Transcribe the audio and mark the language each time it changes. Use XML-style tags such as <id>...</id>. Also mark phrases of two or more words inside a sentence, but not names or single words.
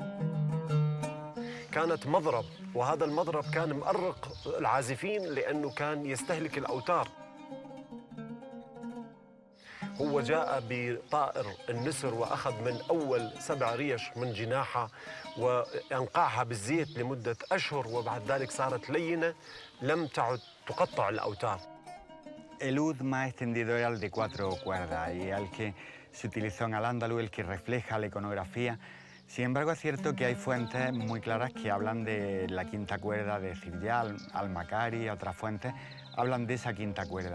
<ar>كانت مضرب، وهذا المضرب كان مؤرق العازفين لأنه كان يستهلك الأوتار. هو جاء بطائر النسر وأخذ من أول 7 ريش من جناحها وأنقعها بالزيت لمدة أشهر، وبعد ذلك صارت لينة لم تعد تقطع الأوتار.</ar> <es>El ud más extendido era el de 4 cuerdas y el que se utilizó en Al-Ándalus, el que refleja la iconografía. Sin embargo, es cierto que hay fuentes muy claras que hablan de la quinta cuerda de Ziryab, Al-Makari, otras fuentes hablan de esa quinta cuerda.</es>